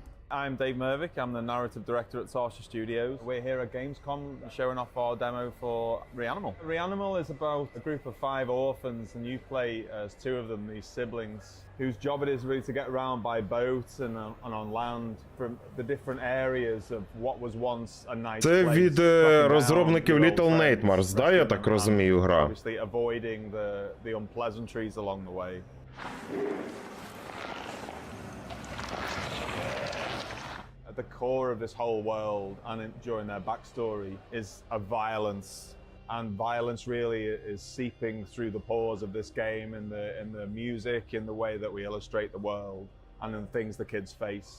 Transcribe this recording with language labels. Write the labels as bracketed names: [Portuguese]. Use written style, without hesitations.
[English] I'm Dave Mervick, I'm the narrative director at Sarsha Studios. We're here at Gamescom showing off our demo for Reanimal. Reanimal is about a group of 5 orphans, and you play as 2 of them, these siblings, whose job it is really to get around by boat and on land from the different areas of what was once a nice [Ukrainian] Це [English] place. [Ukrainian] від розробників Little Nightmares, да, я так розумію, гра? [English] Obviously avoiding the unpleasantries along the way. At the core of this whole world and during their backstory is a violence, and violence really is seeping through the pores of this game in the music, in the way that we illustrate the world, and in the things the kids face.